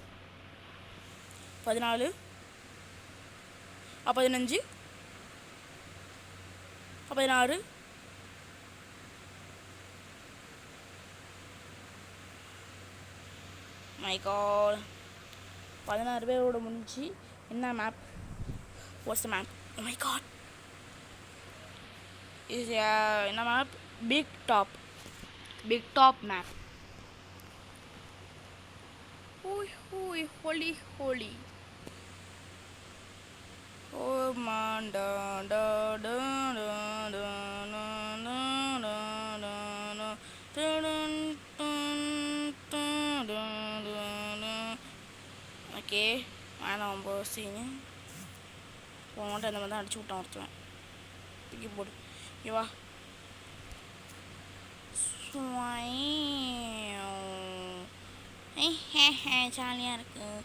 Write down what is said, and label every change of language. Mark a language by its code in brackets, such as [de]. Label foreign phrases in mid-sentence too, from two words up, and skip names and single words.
[ta] 14 15 16 [en] my god [ta] 16 பேரோட முடிஞ்சு. என்ன மேப்? [en] what's the map? oh my god is என்ன மேப்? big top map. holy oh man da da da da da na na na na na na. [ta] ஓகே வேணாம் ரொம்ப சீனு. போன்ட்டு அந்த மாதிரி தான் அடிச்சு விட்டான் ஒருத்தவன். தூக்கி போடு. ஓகேவா? ஜாலியாக இருக்கு.